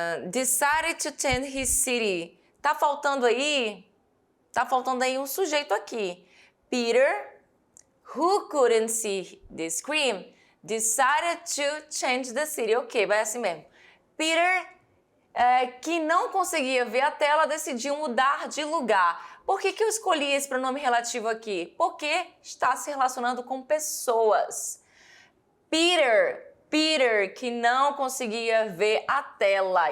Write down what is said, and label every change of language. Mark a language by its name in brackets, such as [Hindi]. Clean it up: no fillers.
[English] Decided to attend his city. [Portuguese] Tá faltando aí um sujeito aqui. [English] Peter, who couldn't see the screen, decided to change the city. [Portuguese] Ok, vai assim mesmo. Peter, que não conseguia ver a tela, decidiu mudar de lugar. Por que eu escolhi esse pronome relativo aqui? Porque está se relacionando com pessoas. Peter, que não conseguia ver a tela.